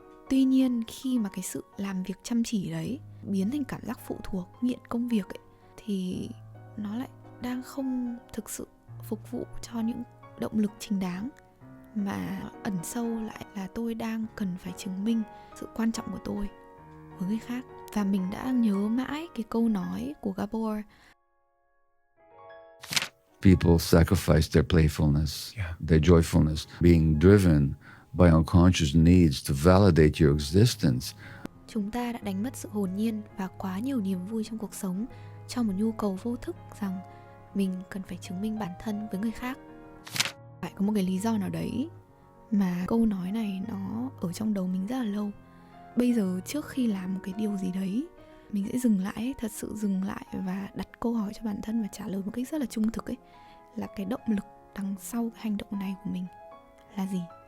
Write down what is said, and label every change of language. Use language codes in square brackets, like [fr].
[vi] Tuy nhiên khi mà cái sự làm việc chăm chỉ đấy biến thành cảm giác phụ thuộc, nghiện công việc ấy, thì nó lại đang không thực sự phục vụ cho những động lực chính đáng, mà ẩn sâu lại là tôi đang cần phải chứng minh sự quan trọng của tôi với người khác. Và mình đã nhớ mãi cái câu nói của Gabor. [en] People sacrifice their playfulness, their joyfulness, being driven by unconscious needs to validate your existence. [vi] Chúng ta đã đánh mất sự hồn nhiên và quá nhiều niềm vui trong cuộc sống cho một nhu cầu vô thức rằng mình cần phải chứng minh bản thân với người khác. Phải có một cái lý do nào đấy mà câu nói này nó ở trong đầu mình rất là lâu. Bây giờ trước khi làm một cái điều gì đấy, mình sẽ dừng lại, thật sự dừng lại và đặt câu hỏi cho bản thân và trả lời một cách rất là trung thực ấy, là cái động lực đằng sau cái hành động này của mình là gì?